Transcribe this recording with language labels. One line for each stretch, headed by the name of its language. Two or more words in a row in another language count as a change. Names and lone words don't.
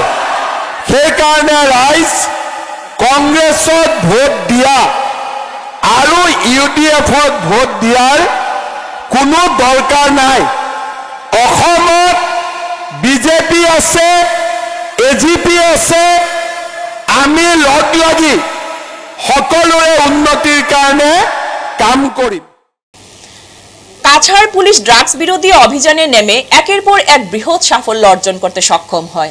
Assamese: সেইকাৰণে ৰাইজ, কংগ্ৰেছত ভোট দিয়া আৰু UDFত ভোট দিয়াৰ কোনো দৰকাৰ নাই। অসমত বিজেপি আছে, AGP আছে, আমি লগ লাগি সকলোৰে উন্নতিৰ কাৰণে কাম কৰিম।
Bangla: কাছাড় পুলিশ ড্রাগস বিরোধী অভিযানে নেমে একের পর এক বৃহৎ সাফল্য অর্জন করতে সক্ষম হয়।